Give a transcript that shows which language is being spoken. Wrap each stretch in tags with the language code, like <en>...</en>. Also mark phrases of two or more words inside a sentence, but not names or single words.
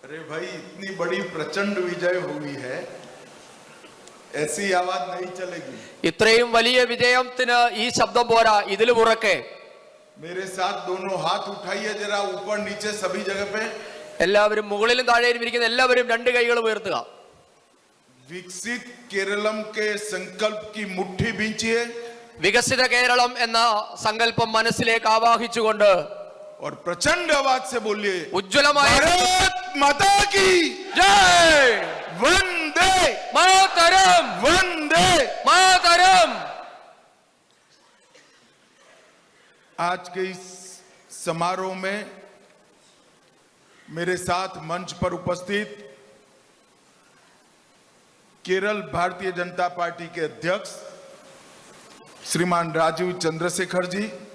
<hi>अरे भाई, इतनी बड़ी प्रचंड विजय हुई है, ऐसी आवाज नहीं चलेगी।</hi> <ml>ഇത്രയും വലിയ വിജയത്തിന് ഈ ശബ്ദം പോരാ, ഇതിലും ഉറക്കെ</ml> <hi>मेरे साथ दोनों हाथ उठाइए जरा, ऊपर नीचे सभी जगह पे।</hi> <ml>എല്ലാവരും മുകളിലും താഴെയും ഇരിക്കുന്ന എല്ലാവരും രണ്ട് കൈകൾ ഉയർത്തുക.</ml> <hi>विकसित केरलम के संकल्प की मुट्ठी भींचिए</hi> <ml>വികസിത കേരളം എന്ന സങ്കല്പം മനസ്സിലേക്ക് ആവാഹിച്ചുകൊണ്ട്</ml> <hi>और प्रचंड आवाज से बोलिए,</hi> <ml>ഉജ്ജ്വലമായ</ml> <hi>भारत माता की</hi> <ml>ജയ്,</ml> <hi>वंदे</hi> <ml>മാതരം,</ml> <hi>वंदे।</hi> <ml>മാതരം.</ml> <hi>आज के इस समारोह में मेरे साथ मंच पर उपस्थित केरल भारतीय जनता पार्टी के अध्यक्ष श्रीमान राजीव चंद्रशेखर जी,</hi>